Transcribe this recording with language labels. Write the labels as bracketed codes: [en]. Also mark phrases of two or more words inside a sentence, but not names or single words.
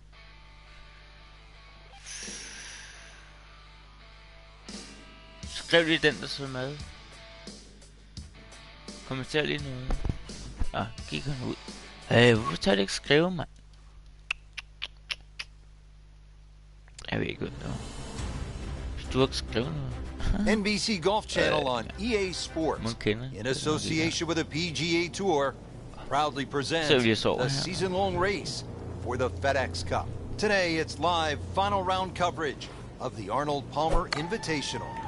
[da] Skriv lige den, der sidder med. Kommenter lige noget. Ja, gik han ud. Hvorfor tager det ikke skrive, mand? Jeg ved ikke, hvad det var. Hvis du ikke skrive noget. [en] NBC Golf Channel on EA Sports, in association with the PGA Tour, proudly presents the season-long race for the FedEx Cup. Today, it's live final round coverage of the Arnold Palmer Invitational.